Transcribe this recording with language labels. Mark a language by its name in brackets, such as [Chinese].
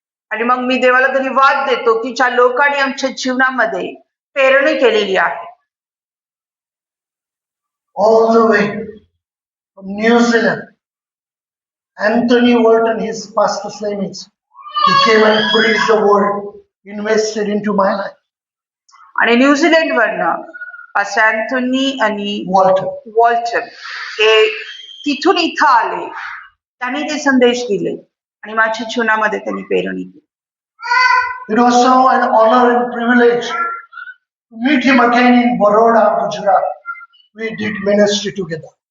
[Marathi] आणि मग मी देवाला धन्यवाद देतो की ज्या लोकांनी आमच्या जीवनामध्ये पेरणी केलेली आहे. [English] All the way from New Zealand, Anthony Walton, his pastor's name is, he came and preached the word, invested into my life. [Marathi] आणि न्यूझीलंड वरनं पास्टर अँथोनी आणि वॉल्टर हे तिथून इथं आले, त्यांनी ते संदेश दिले आणि माझ्या जीवनामध्ये त्यांनी पेरणी केली. [English] It was so an honor and privilege to meet him again in Baroda, Gujarat. We did ministry together.